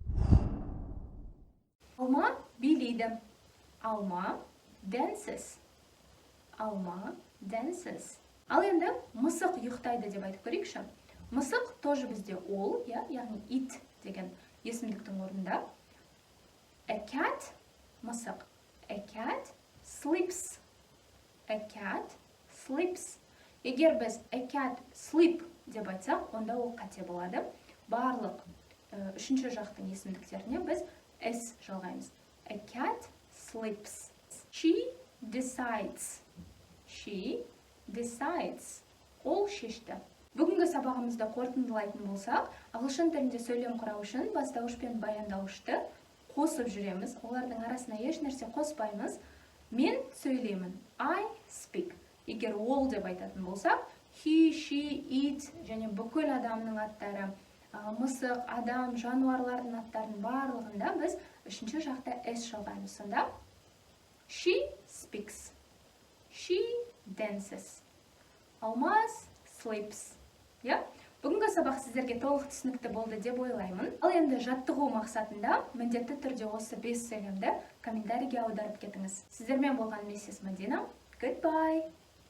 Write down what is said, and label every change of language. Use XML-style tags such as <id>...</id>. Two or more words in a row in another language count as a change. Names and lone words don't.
<kk>Алма билейді. Алма dances.</kk> <en>Алма dances.</en> <kk>Ал енді мысық ұйықтайды деп айтып көрейікші. Мысық тоже бізде ол, яғни it деген есімдіктің орнында.</kk> <en>A cat мысық. A cat sleeps. A cat sleeps.</en> <kk>Егер біз</kk> <en>a cat sleep</en> <kk>деп айтсақ, онда ол қате болады. Барлық үшінші жақтың есімдіктеріне біз S жалғаймыз.</kk> <en>A cat sleeps. She decides. She decides.</en> <kk>Ол шешті. Бүгінгі сабағымызды қорытындылайтын болсақ, ағылшын тілінде сөйлем құрау үшін бастауыш пен баяндауышты қосып жүреміз. Олардың арасына еш нәрсе қоспаймыз. Мен сөйлеймін.</kk> <en>I speak.</en> <kk>Егер ол деп айтатын болсақ,</kk> <en>he, she, it</en> <kk>және бүкіл адамның аттары, мысық, адам, жануарлардың аттарын барлығында біз үшінші жақта S жалғаймыз.</kk> <en>Сонда she speaks. She dances. Алмаз sleeps.</en> <kk>Бүгінгі сабақ сіздерге толық түсінікті болды деп ойлаймын. Ал енді жаттығу мақсатында міндетті түрде осы 5 сөйлемді комментарийге аударып кетіңіз. Сіздермен болған миссис Мадина.</kk> <en>Goodbye.</en>